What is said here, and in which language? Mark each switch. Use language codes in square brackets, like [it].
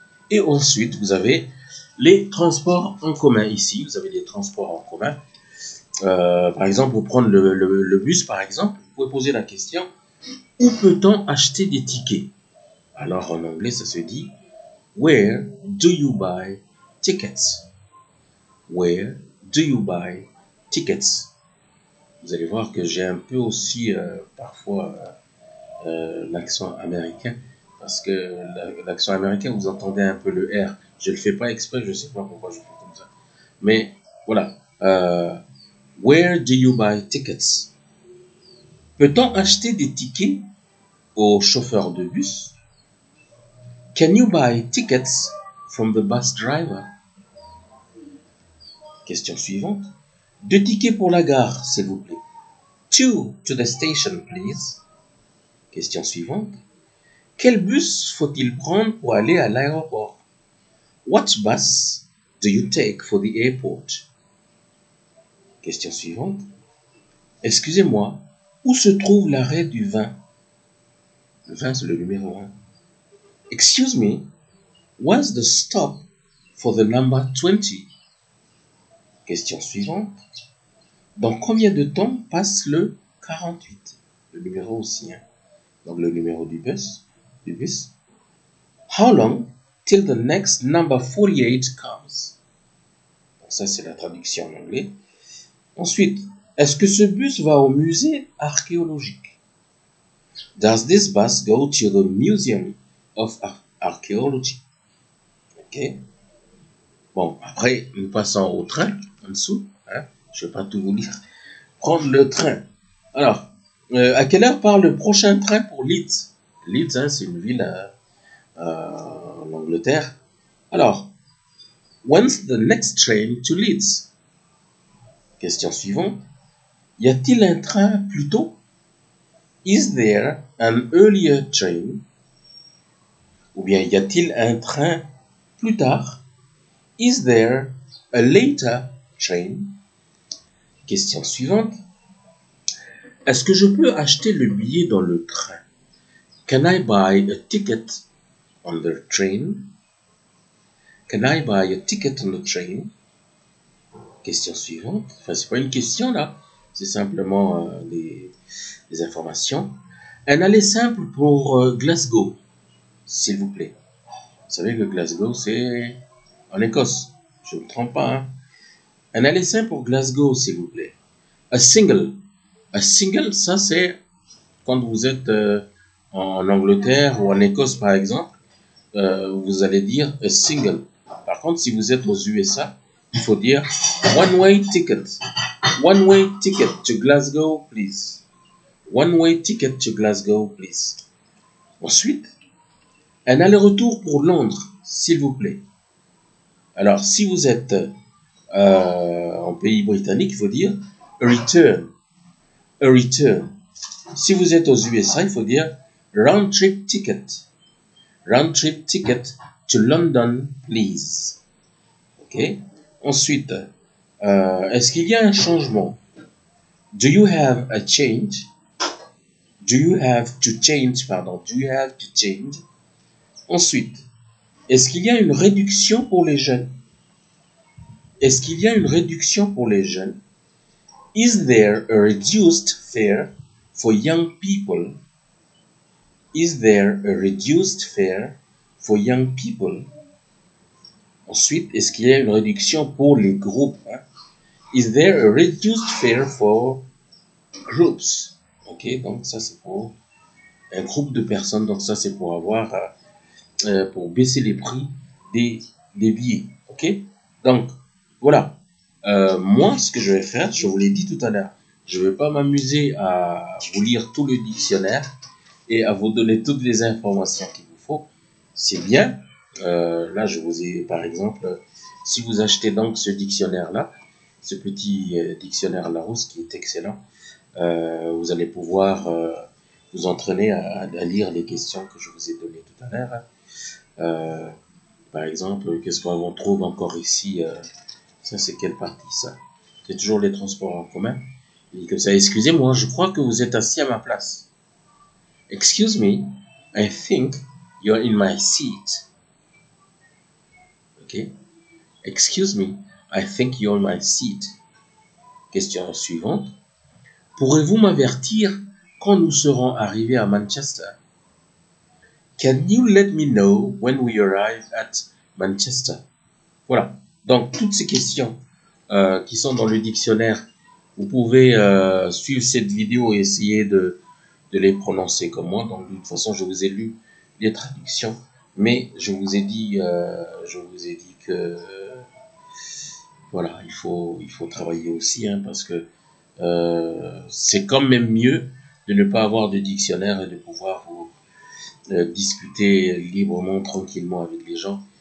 [fr] Et ensuite, vous avez les transports en commun. Ici, vous avez les transports en commun. Par exemple, pour prendre le bus, par exemple, vous pouvez poser la question où peut-on acheter des tickets? Alors, en anglais, ça se dit [en] Where do you buy tickets? Where do you buy tickets? [fr] Vous allez voir que j'ai un peu aussi parfois l'accent américain parce que l'accent américain, vous entendez un peu le R. Je le fais pas exprès, je sais pas pourquoi je fais comme ça. Mais voilà. [en] Where do you buy tickets? [fr] Peut-on acheter des tickets aux chauffeurs de bus? [en] Can you buy tickets from the bus driver? [fr] Question suivante. 2 tickets pour la gare, s'il vous plaît. [en] 2 to the station, please. [fr] Question suivante. Quel bus faut-il prendre pour aller à l'aéroport? [en] What bus do you take for the airport? [fr] Question suivante. Excusez-moi, où se trouve l'arrêt du 20? Le 20, c'est le numéro 1. [en] Excuse me, where's the stop for the number 20? [fr] Question suivante. Dans combien de temps passe le 48? Le numéro aussi, hein. Donc le numéro du bus. [en] How long till the next number 48 comes? [fr] Donc ça, c'est la traduction en anglais. Ensuite, est-ce que ce bus va au musée archéologique? [en] Does this bus go to the Museum of Archaeology? Ok. [fr] Bon, après, nous passons au train, en dessous. Hein, je ne vais pas tout vous lire. Prendre le train. Alors, à quelle heure part le prochain train pour Leeds? Leeds, hein, c'est une ville en Angleterre. [en] Alors, when's the next train to Leeds? [fr] Question suivante. Y a-t-il un train plus tôt? [en] Is there an earlier train? [fr] Ou bien y a-t-il un train plus tard? [en] Is there a later train? [fr] Question suivante. Est-ce que je peux acheter le billet dans le train? [en] Can I buy a ticket on the train? Can I buy a ticket on the train? [fr] Question suivante. Enfin, c'est pas une question là, c'est simplement des informations. Un aller simple pour Glasgow, s'il vous plaît. Vous savez que Glasgow, c'est en Écosse. Je ne me trompe pas. Hein? Un aller simple pour Glasgow, s'il vous plaît. [en] A single. A single, [fr] ça c'est quand vous êtes en Angleterre ou en Écosse, par exemple. Vous allez dire a single. Par contre, si vous êtes aux USA, il faut dire one-way ticket. [en] One-way ticket to Glasgow, please. One-way ticket to Glasgow, please. [fr] Ensuite, un aller-retour pour Londres, s'il vous plaît. Alors, si vous êtes en pays britannique, il faut dire a return. A return. Si vous êtes aux USA, il faut dire round-trip ticket. [en] Round-trip ticket to London, please. Ok. [fr] Ensuite, est-ce qu'il y a un changement? [en] Do you have a change? Do you have to change, pardon. Do you have to change? [fr] Ensuite, est-ce qu'il y a une réduction pour les jeunes? Est-ce qu'il y a une réduction pour les jeunes? [en] Is there a reduced fare for young people? Is there a reduced fare for young people? [fr] Ensuite, est-ce qu'il y a une réduction pour les groupes? Hein? [en] Is there a reduced fare for groups? [fr] Ok, donc ça c'est pour un groupe de personnes. Donc ça c'est pour avoir, pour baisser les prix des billets. Ok, donc voilà. Moi, ce que je vais faire, je vous l'ai dit tout à l'heure, je ne vais pas m'amuser à vous lire tout le dictionnaire et à vous donner toutes les informations qu'il vous faut. C'est bien. Là, je vous ai, par exemple, si vous achetez donc ce dictionnaire-là, ce petit dictionnaire Larousse qui est excellent, vous allez pouvoir vous entraîner à lire les questions que je vous ai données tout à l'heure. Par exemple, qu'est-ce qu'on trouve encore ici? Ça, c'est quelle partie, ça? C'est toujours les transports en commun. Il dit comme ça, excusez-moi, je crois que vous êtes assis à ma place. [en] Excuse me, I think you're in my seat. Ok? Excuse me, I think you're in my seat. [fr] Question suivante. Pourrez-vous m'avertir quand nous serons arrivés à Manchester? [en] Can you let me know when we arrive at Manchester? [fr] Voilà. Donc, toutes ces questions qui sont dans le dictionnaire, vous pouvez suivre cette vidéo et essayer de les prononcer comme moi. Donc, de toute façon, je vous ai lu les traductions, mais je vous ai dit que voilà, il faut travailler aussi, hein, parce que c'est quand même mieux de ne pas avoir de dictionnaire et de pouvoir vous discuter librement, tranquillement avec les gens.